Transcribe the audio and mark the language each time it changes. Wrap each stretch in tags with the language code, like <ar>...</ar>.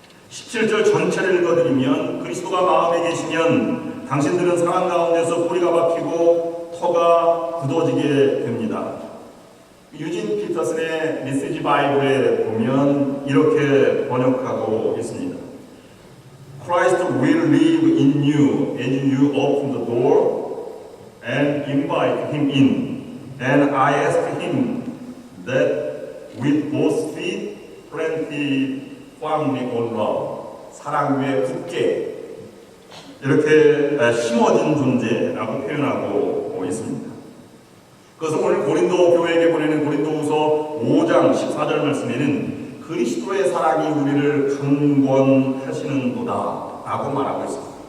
<ko>17절 전체를 읽어드리면 그리스도가 마음에 계시면 당신들은 사랑 가운데서 뿌리가 박히고 터가 굳어지게 됩니다. 유진 피터슨의 메시지 바이블에 보면 이렇게 번역하고 있습니다.</ko> <en>Christ will live in you as you open the door and invite him in. And I ask him that with both feet planted firmly on love.</en> <ko>사랑 위에 굳게 이렇게 심어진 존재라고 표현하고 있습니다. 그것은 오늘 고린도 교회에게 보내는 고린도후서 5장 14절 말씀에는 그리스도의 사랑이 우리를 강권하시는도다 라고 말하고 있습니다.</ko>